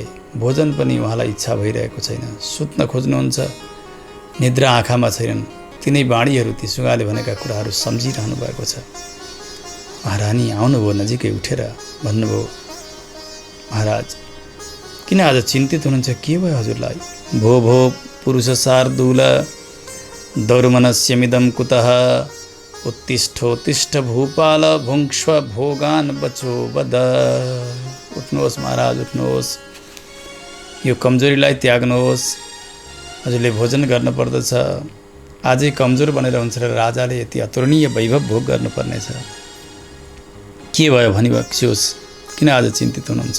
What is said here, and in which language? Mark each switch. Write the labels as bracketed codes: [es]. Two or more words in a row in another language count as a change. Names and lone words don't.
[ne] भोजन पनि उहाँलाई इच्छा भइरहेको छैन। सुत्न खोज्नुहुन्छ, निद्रा आँखामा छैनन्। तिनै बाणीहरू, ती सुगाले भनेका कुराहरू सम्झिरहनु भएको छ। महारानी आउनुभयो, नजिकै उठेर भन्नुभयो, महाराज किन आज चिन्तित हुनुहुन्छ? के भयो हजुरलाई? [sa] भो पुरुष शार्दूल दौर्मनस्यमिदं कुतः उत्तिष्ठोत्तिष्ठ भूपाल भुङ्क्ष्व भोगान् बचो वद। [ne] उठ्नुहोस् महाराज, उठ्नुहोस्, यो कमजोरीलाई त्याग्नुहोस्। हजुरले भोजन गर्नुपर्दछ। आजै कमजोर बनेर हुन्छ र राजाले यति अतुलनीय वैभव भोग गर्नुपर्नेछ। के भयो भनिबक्स्योस्, किन आज चिन्तित हुनुहुन्छ?